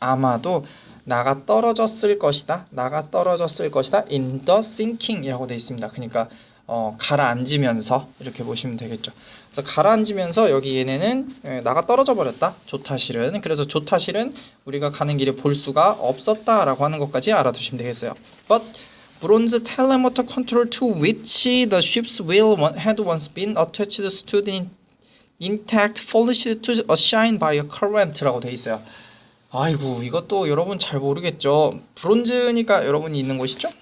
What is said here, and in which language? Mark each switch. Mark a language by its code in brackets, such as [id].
[ko] 아마도 나가 떨어졌을 것이다. [en] in the sinking [ko] 이라고 되어 있습니다. 그러니까 가라앉으면서 이렇게 보시면 되겠죠. 그래서 가라앉으면서 여기 얘네는 나가 떨어져 버렸다. 조타실은. 그래서 조타실은 우리가 가는 길에 볼 수가 없었다라고 하는 것까지 알아두시면 되겠어요. [en] But bronze telemotor control to which the ship's wheel had once been attached stood intact, polished to a shine by a current [ko] 라고 돼 있어요. 아이고 이것도 여러분 잘 모르겠죠. 브론즈니까 여러분이 있는 곳이죠.